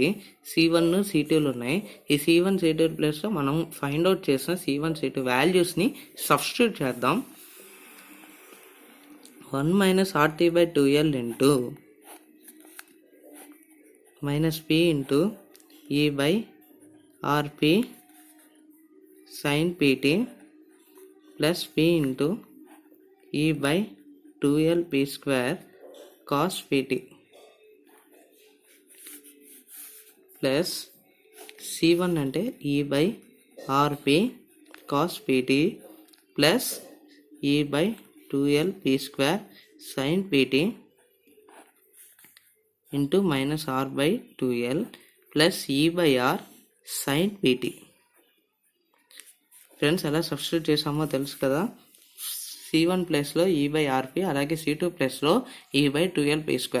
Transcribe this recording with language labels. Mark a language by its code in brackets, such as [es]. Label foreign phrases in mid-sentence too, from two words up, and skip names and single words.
[te] c1 c2లు ఉన్నాయి. ఈ c1 c2 ప్లేస్లో మనం [en] find out [te] చేసిన c1 c2 వాల్యూస్ని సబ్స్టిట్యూట్ చేద్దాం. 1 - RT/2l ఇంటూ -p ఇంటూ e/rp sin pt ప్లస్ p ఇంటూ e/2lp² cos pt ప్లస్ c1 అంటే e/rp cos pt ప్లస్ e/2lp² sin pt ఇంటూ -r/2l ప్లస్ e/r sin pt. ఫ్రెండ్స్, ఎలా సబ్స్టిట్యూట్ చేసామో తెలుసు కదా. c1 ప్లేస్లో e/rp, అలాగే c2 ప్లేస్లో e/2lp².